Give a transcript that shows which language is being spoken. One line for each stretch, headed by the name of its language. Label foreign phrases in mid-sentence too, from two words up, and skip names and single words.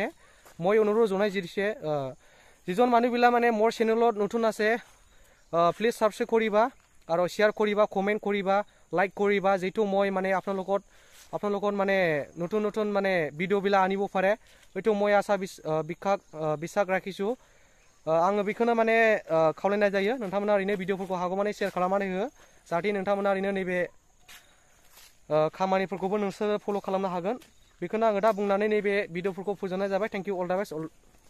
Assamese: মই অনুৰোধ জনাই দিছে, যিজন মানুহবিলাক মানে মোৰ চেনেলত নতুন আছে প্লিজ ছাবস্ক্ৰাইব কৰিবা আৰু শ্বেয়াৰ কৰিবা, কমেণ্ট কৰিবা, লাইক কৰিবা, যিটো মই মানে আপোনালোকৰ মানে নতুন মানে ভিডিঅ'বিলাক আনিব পাৰে। হয়তো মই আশা বিশ্বাস ৰাখিছোঁ।
Bodo: आङो बेखौनो माने खावलायनाय जायो। नोंथांमोना ओरैनो भिडिअफोरखौ हागौमानि शेयार खालामनानै हो, जाहाथे नोंथांमोना ओरैनो नैबे खामानिफोरखौबो नोंसोरो फल' खालामनो हागोन। बेखौनो आङो दा बुंनानै नैबे भिडिअफोरखौ फोजोबनाय जाबाय।
English: thank you all the best.